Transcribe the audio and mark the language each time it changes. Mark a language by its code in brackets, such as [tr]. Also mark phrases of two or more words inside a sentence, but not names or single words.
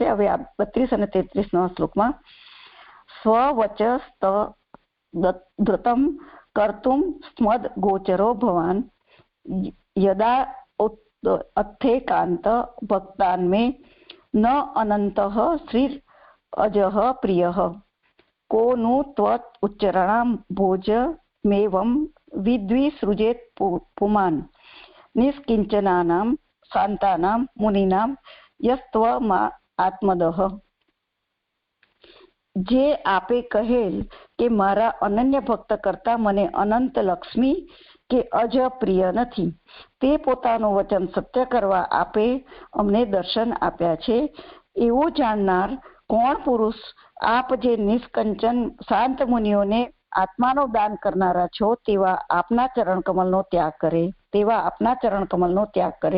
[gu] હવે આ 32 અને 33 શ્લોકમાં [sa] સ્વવચસ્ત ધૃતમ કર્તુમ સ્મદ ગોચરો ભવાન યદા અથ્થેકાંત ભક્તાન્મે ન અનંત શ્રી અજહ પ્રિય કો नु त्वत् उच्चरणां भोजमेवं विद्विसृजेत् पुमान् निष्किञ्चनानां शान्तानां मुनीनां यस्त्वमा आत्मदः. [gu] જે આપે કહેલ કે મારા અનન્ય ભક્ત કરતા મને અનંત લક્ષ્મી કે અજ પ્રિય નથી, તે પોતાનું વચન સત્ય કરવા આપે અમને દર્શન આપ્યા છે. એવું જાણનાર કોણ પુરુષ આપ જે નિષ્કંચન શાંત મુનિઓને આત્માનું દાન કરનારા છો તેવા આપના ચરણ કમલનો ત્યાગ કરે.